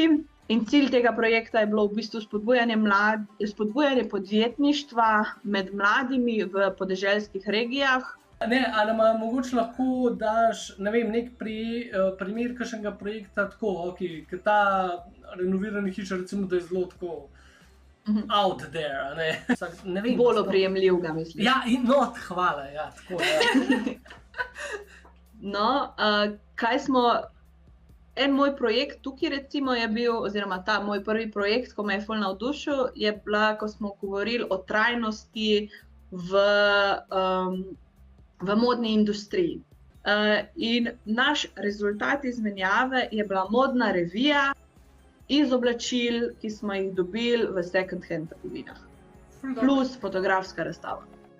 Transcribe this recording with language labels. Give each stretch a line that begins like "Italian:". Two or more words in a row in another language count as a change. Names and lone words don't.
Slovenian: In cilj tega projekta je bilo v bistvu spodbujanje podjetništva med mladimi v podeželskih regijah. Ne, a nama mogoče lahko daš, ne vem, nek primer kakšnega projekta tako, ker ta renovirana hiša recimo, da je zelo tako
English: out there,
Slovenian: ne? Ne vem. Bolj oprijemljivega, mislim. Ja, hvala, ja, tako, ja. No, en moj projekt tukaj recimo je bil, oziroma ta moj prvi projekt, ko me je ful navdušil, je bila, ko smo govorili o trajnosti v modni industriji. In naš rezultat izmenjave je bila modna revija iz oblačil, ki smo jih dobili v
English: second hand
Slovenian: trgovinah. Plus fotografska razstava.